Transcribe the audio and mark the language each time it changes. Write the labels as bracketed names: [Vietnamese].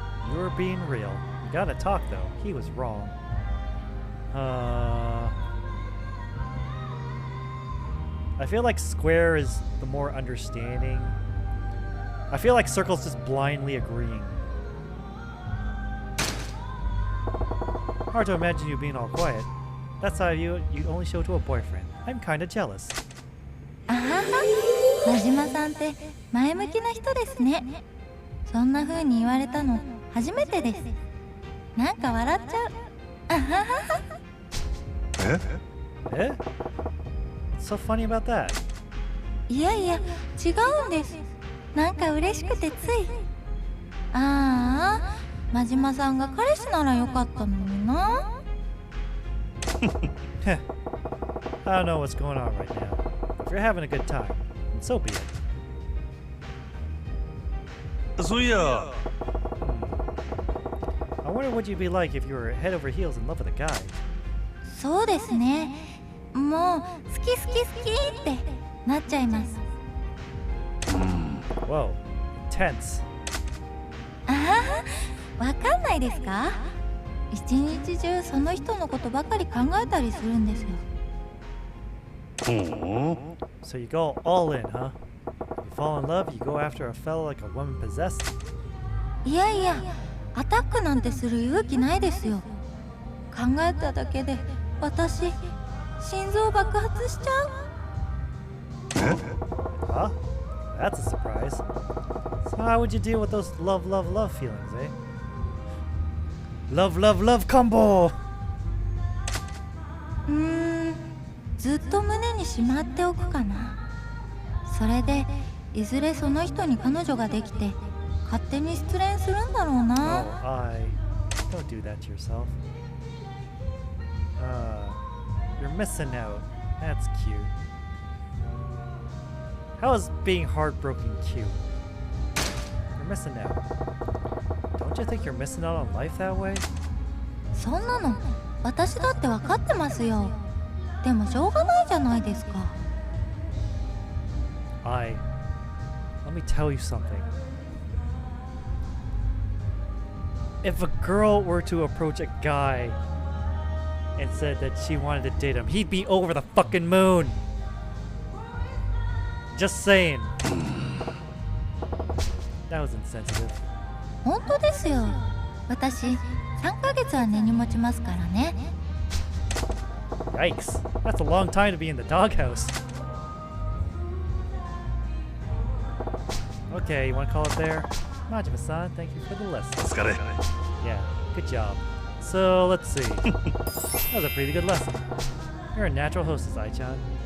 [English] You were being real. You gotta talk though. He was wrong. I feel like square is the more understanding. I feel like circle's just blindly agreeing. Hard to imagine you being all quiet. That's how you only show to a boyfriend. I'm kinda jealous. [Japanese] あはは、真島さんって前向きな人ですね。そんな風に言われたの初めてです。なんか笑っちゃう。あははは。 Eh? [English] What's so funny about that? [Japanese] いやいや、違うんです。なんか嬉しくてつい。ああ、真島さんが彼氏ならよかったのにな。 Heh. [English] I don't know what's going on right now. If you're having a good time, then so be it. [Japanese] そういや [English] I wonder what you'd be like if you were head over heels in love with a guy. [Japanese] そうですね。もう好き好き好きってなっちゃいます。 [English] Whoa, intense. [Japanese] あはは、わかんないですか？一日中その人のことばかり考えたりするんですよ。 [English] So you go all in, huh? You fall in love, you go after a fella like a woman possessed? [Japanese] いやいや、アタックなんてする勇気ないですよ。考えただけで私心臓爆発しちゃう。 [English] Huh? That's a surprise. So how would you deal with those love, love, love feelings, eh? Love, love, love combo! [Japanese] ずっと胸にしまっておくかな。それでいずれその人に彼女ができて勝手に失恋するんだろう Oh, な。 [English] don't do that to yourself. You're missing out. That's cute. How is being heartbroken cute? You're missing out. Don't you think you're missing out on life that way? [Japanese] そんなの私だって分かってますよ。でもしょうがないじゃないですか。 [English] Let me tell you something. If a girl were to approach a guy and said that she wanted to date him, he'd be over the fucking moon. Just saying. That was insensitive. [Japanese] 本当ですよ。私3ヶ月は根に持ちますからね。 [English] Yikes. That's a long time to be in the doghouse. Okay, you want to call it there? Majima-san, thank you for the lesson. [Japanese] お疲れ。 [English] Yeah, good job. So, let's see. That was a pretty good lesson. You're a natural hostess, Ai-chan.